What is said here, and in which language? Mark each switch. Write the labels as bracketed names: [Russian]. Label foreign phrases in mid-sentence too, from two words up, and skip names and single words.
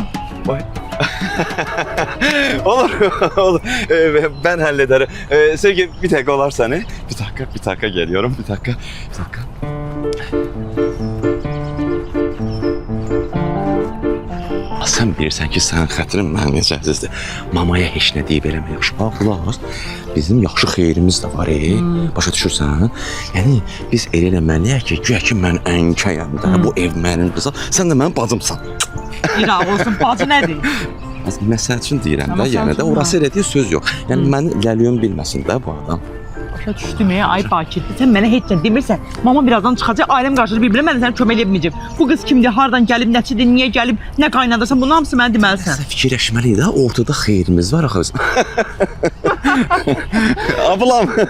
[Azerbaijani] Vay. Olur, olur. [Turkish] Ben hallederim. Sevgi bir dakika olarsa ne? Bir dakika geliyorum, bir dakika. [Azerbaijani] Sen bilirsən ki, sənin xətrin mənim necəsizdir. Mamaya heç nə deyib eləmə, yaxşı bax, qulaq as. Bizim yaxşı xeyrimiz də var, başa düşürsən? Yəni, biz elə eləməliyik ki, güya ki, mən ənkəyəm də, bu ev mənim qızım, sən də mənim bacımsan. İraq olsun, bacı nədir? Məsəl üçün deyirəm də, yəni də, orası elə deyil, söz yox. Yəni, məni ləliyum bilməsin də bu adam. Başa düşdüm ya, ay Bakir. Sen mənə heç nə demirsən. Mama birazdan çıxacaq, ailəm qarşıdır bir-birinə, mən də sənə kömək eləməyəcəm. Bu qız kimdir, hardan gəlib, nəçidir, niyə gəlib, nə qaynadırsan, bunun hamısı mənə deməlisən. Sən fikirləşməliyik də, ortada xeyrimiz var axı. [Turkish] Ablam.